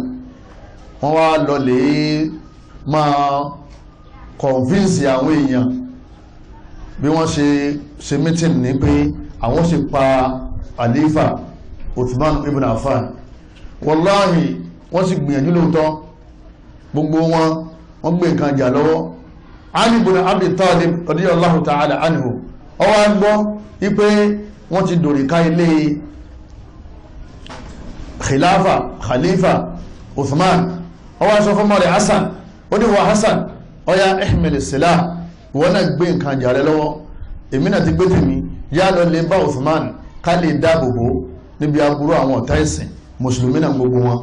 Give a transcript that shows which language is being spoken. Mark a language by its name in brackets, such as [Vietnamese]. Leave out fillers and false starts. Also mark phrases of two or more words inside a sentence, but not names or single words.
[Yoruba] Wọ́n wá lọ lè máa convince àwọn èèyàn bí wọ́n ṣe meeting ní pé àwọn sì pa Khalifa Uthman ibn Affan. Wallahi wọ́n sì gbìyànjú lóòótọ́, gbogbo wọ́n gbé nǹkan jà lọ́wọ́. Ali ibn Abi Talib [Arabic] رضي الله تعالى عنه [Yoruba] ọwá gbọ́ wípé wọ́n ti dòrìká ilé Khalifa Uthman. Ọwá sọ fún mọ́rẹ̀ Hassan, ó ní wà Hassan, ọya [Arabic] احمل السلاح, [Yoruba] wọ́n náà gbé nǹkan jà rẹ lọ́wọ́, èmi náà ti gbé tèmi, yá lọ lè bá Uthman ká lè dáàbòbò níbi aburú àwọn ọ̀tá ẹ̀sìn mùsùlùmí náà gbogbo wọn.